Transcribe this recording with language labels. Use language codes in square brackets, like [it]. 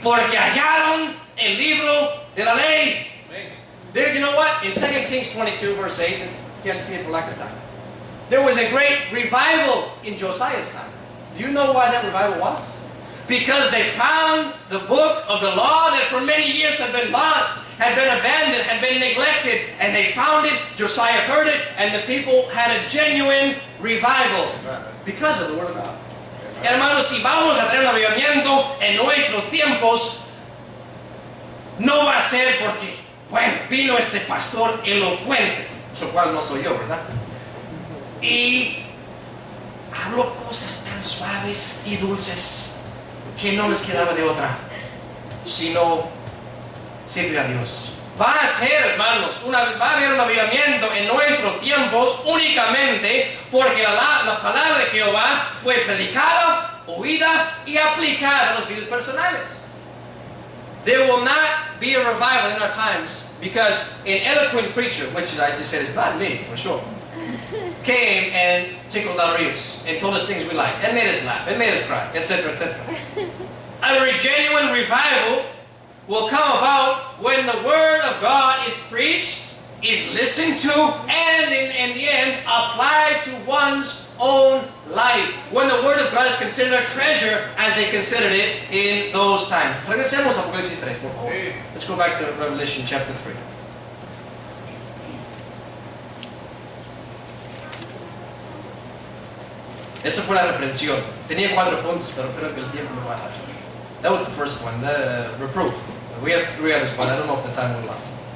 [es] Porque hallaron el libro de la ley. [en] There, you know what? In 2 Kings 22, verse 8, you can't see it for lack of time. There was a great revival in Josiah's time. Do you know why that revival was? Because they found the book of the law that for many years had been lost, had been abandoned, had been neglected, and they found it, Josiah heard it, and the people had a genuine revival because of the Word of God. [es] Hermanos, si vamos a tener un avivamiento en nuestros tiempos, no va a ser porque, bueno, vino este pastor elocuente, lo cual no soy yo, ¿verdad? Y habló cosas tan suaves y dulces que no les quedaba de otra, sino servir a Dios. Va a ser, hermanos, va a haber un avivamiento en nuestros tiempos únicamente porque la palabra de Jehová fue predicada, oída y aplicada en los vidas personales. [en] There will not be a revival in our times because an eloquent preacher, which I just said is not me for sure, came and tickled our ears and told us things we like and made us laugh and made us cry, etc., etc. A genuine revival will come about when the Word of God is preached, is listened to, and in the end applied to one's own life. When the Word of God is considered a treasure as they considered it in those times. [es] Regresemos a Apocalipsis 3, por favor. [en] Let's go back to Revelation chapter 3. [es] Eso fue la reprensión. Tenía 4 puntos, pero creo que el tiempo me va a dar. [en] That was the first one, the reproof. We have 3 others, but I don't know if the time will allow.